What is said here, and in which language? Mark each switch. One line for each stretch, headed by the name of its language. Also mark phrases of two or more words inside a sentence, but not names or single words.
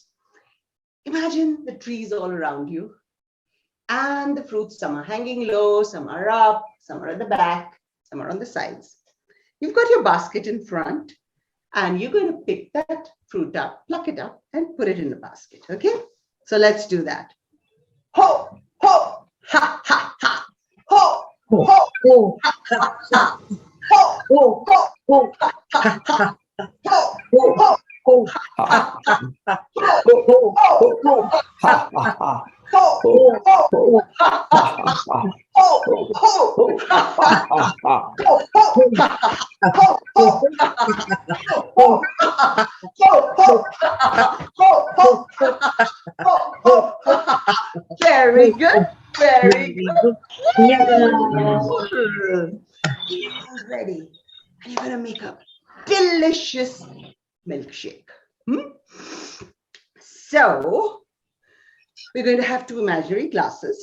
English: Imagine the trees all around you and the fruits, some are hanging low, some are up, some are at the back, some are on the sides. You've got your basket in front and you're going to pick that fruit up, pluck it up and put it in the basket, okay? So let's do that. Ho, ho, ha, ha, ha. Ho, Oh, ho, oh, ha, ha. Ho, oh, ho, oh, ha, ha, ha. Ho, oh, ho, oh, ha, ha. Ho, oh, ho, oh, ha, ha. Ho, oh, ho, oh, ha, ha. Ho, ho, ha, ha. Ho, ho, ha, ha. Ho, ho, ha, ha. Ho, ho, ho, ho, ho, ho, ho. Very good. Very very good. Yeah. good. Ready. And you're going to make a delicious milkshake. So we're going to have two imaginary glasses.